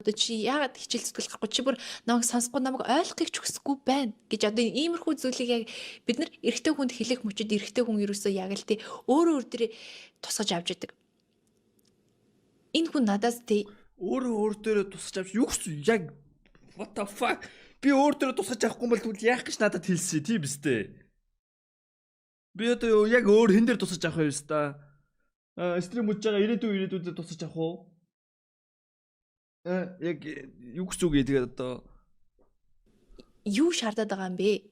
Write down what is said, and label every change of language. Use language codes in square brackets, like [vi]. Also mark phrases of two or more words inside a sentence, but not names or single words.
[mn] Одоо чи яагаад хичээл зүтгэл гарахгүй чи бүр намайг сонсохгүй намайг ойлгохыг ч хүсэхгүй байна гэж одоо иймэрхүү зүйлийг яг бид нар эрэгтэй хүнд хэлэх мөчөд эрэгтэй хүн ерөөсөө яг л те өөрөө өөр тусгаж авч идэг. Энэ хүн надаас тий Өөр дээрээ тусаж авч юу гэсэн яг [en] what the fuck [mn] би өөр дээрээ тусаж авахгүй бол тэгвэл яах гэж надад хэлсэн тийм биз дээ. Би одоо яг өөр хэн дээр тусаж авах юм бэ та? Стрим үзэж байгаа ирээдүйд тусаж авах уу? Яг юу гэсэн үг тэгээд одоо юу шаардаад байгаа юм бэ?